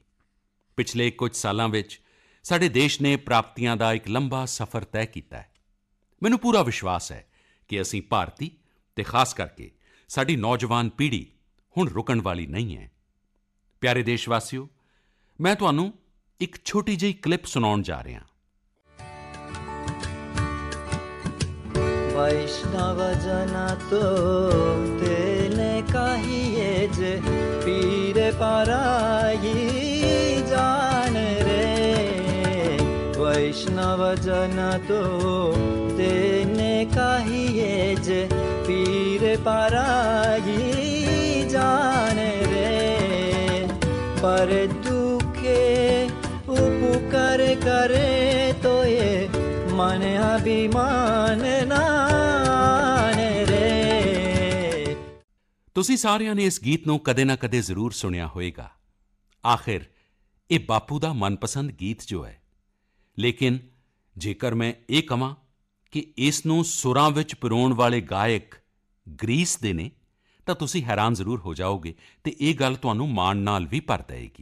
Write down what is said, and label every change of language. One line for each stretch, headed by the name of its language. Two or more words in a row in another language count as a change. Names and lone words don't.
Punjabi: ਪਿਛਲੇ ਕੁਝ ਸਾਲਾਂ ਵਿੱਚ ਸਾਡੇ ਦੇਸ਼ ਨੇ ਪ੍ਰਾਪਤੀਆਂ ਦਾ ਇੱਕ ਲੰਬਾ ਸਫ਼ਰ ਤੈਅ ਕੀਤਾ ਹੈ। ਮੈਨੂੰ ਪੂਰਾ ਵਿਸ਼ਵਾਸ ਹੈ ਕਿ ਅਸੀਂ ਭਾਰਤੀ ਅਤੇ ਖਾਸ ਕਰਕੇ ਸਾਡੀ ਨੌਜਵਾਨ ਪੀੜ੍ਹੀ ਹੁਣ ਰੁਕਣ ਵਾਲੀ ਨਹੀਂ ਹੈ। ਪਿਆਰੇ ਦੇਸ਼ਵਾਸੀਓ, ਮੈਂ ਤੁਹਾਨੂੰ ਇੱਕ ਛੋਟੀ ਜਿਹੀ ਕਲਿੱਪ ਸੁਣਾਉਣ ਜਾ ਰਿਹਾ।
Gujarati: વૈષ્ણવ જન તો તેને કહીએ જે પીડ પરાઈ જાણે રે। વૈષ્ણવ જન તો તેને કહીએ જે પીડ પરાઈ જાણે રે। પર દુઃખે ઉપકાર કરે તો યે મન અભિમાન ન આણે રે।
Punjabi: ਤੁਸੀਂ ਸਾਰਿਆਂ ਨੇ ਇਸ ਗੀਤ ਨੂੰ ਕਦੇ ਨਾ ਕਦੇ ਜ਼ਰੂਰ ਸੁਣਿਆ ਹੋਵੇਗਾ। ਆਖਿਰ ਇਹ ਬਾਪੂ ਦਾ ਮਨਪਸੰਦ ਗੀਤ ਜੋ ਹੈ। ਲੇਕਿਨ ਜੇਕਰ ਮੈਂ ਇਹ ਕਹਾਂ ਕਿ ਇਸ ਨੂੰ ਸੁਰਾਂ ਵਿੱਚ ਪਿਰੋਣ ਵਾਲੇ ਗਾਇਕ ਗ੍ਰੀਸ ਦੇ ਨੇ ਤਾਂ ਤੁਸੀਂ ਹੈਰਾਨ ਜ਼ਰੂਰ ਹੋ ਜਾਓਗੇ ਅਤੇ ਇਹ ਗੱਲ ਤੁਹਾਨੂੰ ਮਾਣ ਨਾਲ ਵੀ ਭਰ ਦੇਵੇਗੀ।